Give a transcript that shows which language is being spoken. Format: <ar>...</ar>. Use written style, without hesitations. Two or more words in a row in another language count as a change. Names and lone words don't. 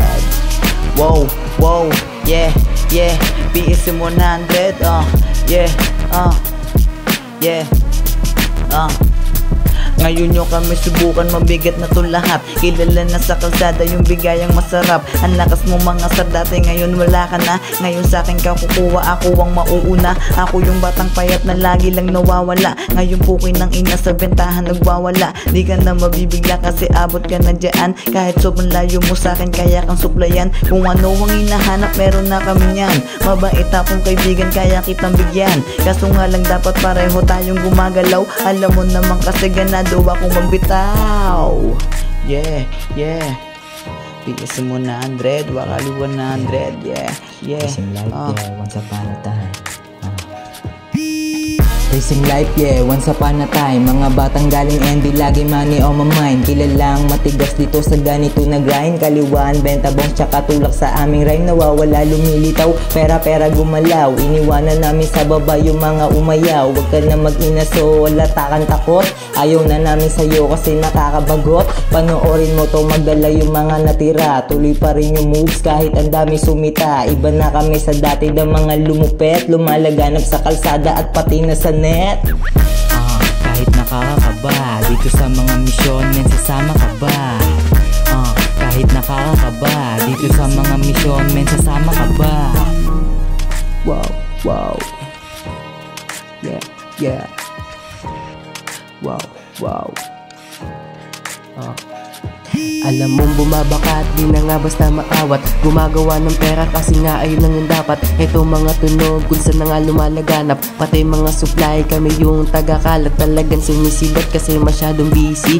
<en>Wow, wow, yeah, yeah, PSM 100. Yeah, yeah,</en> <tl>Ngayon nyo kami subukan, mabigat na to lahat. Kilala na sa kalsada yung bigayang masarap. Ang lakas mo mga sir, dati ngayon wala ka na. Ngayon sa akin ka kukuha, ako ang mauuna. Ako yung batang payat na lagi lang nawawala. Ngayon pukoy ng ina sa bentahan nagwawala. Di ka na mabibigla kasi abot ka na dyan. Kahit sobrang layo mo sa akin, kaya kang suplayan. Kung ano ang hinahanap, meron na kami niyan. Mabait akong kaibigan, kaya kitang bigyan. Kaso nga lang dapat pareho tayong gumagalaw. Alam mo naman kasi ganado akong magbitaw.</tl> <en>Yeah, yeah, PSM 100, Wakali 100. Yeah, yeah, Racing life, yeah, once upon a time. Racing life, yeah, once upon a time.</en> <tl>Mga batang galing ND, lagi</tl> <en>money on my mind.</en> <tl>Kilalang matigas dito sa ganito na grind. Kaliwaan, benta bongs, tsaka tulak sa aming rhyme. Nawawala, lumilitaw, pera-pera gumalaw. Iniwanan namin sa baba yung mga umayaw. Huwag ka na mag-inaso, wala takan takot. Ayaw na namin sa'yo kasi nakakabagot. Panoorin mo to, magdala yung mga natira. Tuloy pa rin yung moves kahit ang dami sumita. Iba na kami sa dati na mga lumupet. Lumalaganap sa kalsada at pati na sa net. Kahit nakakakaba, dito sa mga misyon, men sasama ka ba? Kahit nakakakaba, dito sa mga misyon, men sasama ka ba?</tl> <en>Wow, wow. Yeah, yeah. Wow, wow.</en> <tl>Alam mong bumabakat, di na nga basta maawat. Gumagawa ng pera kasi nga ayun lang yung dapat. Ito mga tunog kung saan na nga lumalaganap. Pati mga supply kami yung tagakalat. Talagang sumisibat kasi masyadong busy.</tl>